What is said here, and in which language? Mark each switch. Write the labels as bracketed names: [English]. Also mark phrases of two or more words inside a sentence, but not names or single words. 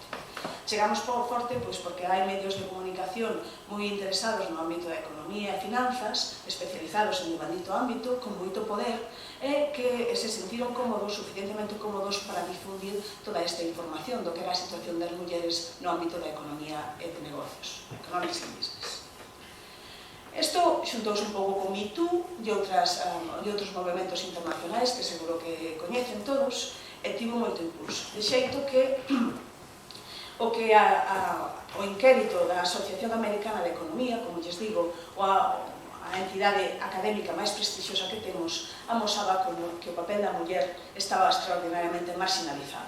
[Galician] Chegamos forte porque hai medios de comunicación moi interesados no ámbito da economía e finanzas, especializados en devandito ámbito, con moito poder, e que se sentiron cómodos, suficientemente cómodos para difundir toda esta información do que era a situación das mulleres no ámbito da economía e de negocios, [English] economics and business. [Galician] Isto xuntouse un pouco con Me Too e outros movimentos internacionais que seguro que coñecen todos, e tivo moito impulso. De xeito que o que a o inquérito da Asociación Americana de Economía, como lles digo, ou a entidade académica máis prestixiosa que temos, amosaba que o papel da muller estaba extraordinariamente marginalizado.